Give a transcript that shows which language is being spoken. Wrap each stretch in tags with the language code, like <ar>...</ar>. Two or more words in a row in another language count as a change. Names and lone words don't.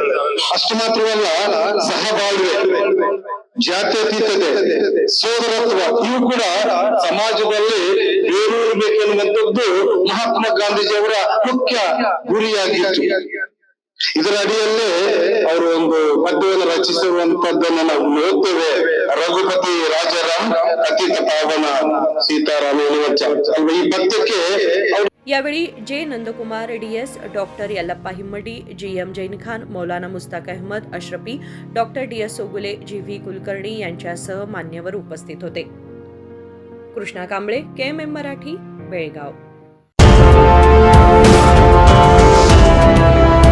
<kn>ಅಷ್ಟು ಮಾತ್ರವಲ್ಲ, ಸಹಬಾಳ್ವೆ, ಜಾತ್ಯತೀತತೆ, ಸೋದರತ್ವ ಇವು ಕೂಡ ಸಮಾಜದಲ್ಲಿ ಬೇರೂರಬೇಕೆನ್ನುವಂಥದ್ದು ಮಹಾತ್ಮ ಗಾಂಧೀಜಿಯವರ ಮುಖ್ಯ ಗುರಿಯಾಗಿತ್ತು. ಇದರ ಅಡಿಯಲ್ಲೇ ಅವರು ಒಂದು ಪದ್ಯವನ್ನು ರಚಿಸಿರುವಂತದ್ದನ್ನು ನಾವು ನೋಡ್ತೇವೆ.</kn> <hi>रघुपति राजाराम अतीत पावन सीताराम</hi> <kn>ಎನ್ನುವಂತ ಈ ಪದ್ಯಕ್ಕೆ</kn> <mr>यावेळी जे नंदकुमार डीएस, डॉक्टर यल्लप्पा हिम्मडी, जीएम जैन खान, मौलाना मुस्ताक अहमद अशरफी, डॉक्टर डीएस सोगुले, जीव्ही कुलकर्णी यांच्यासह मान्यवर उपस्थित होते. कृष्णा कांबळे, KMM मराठी, बेळगाव.</mr>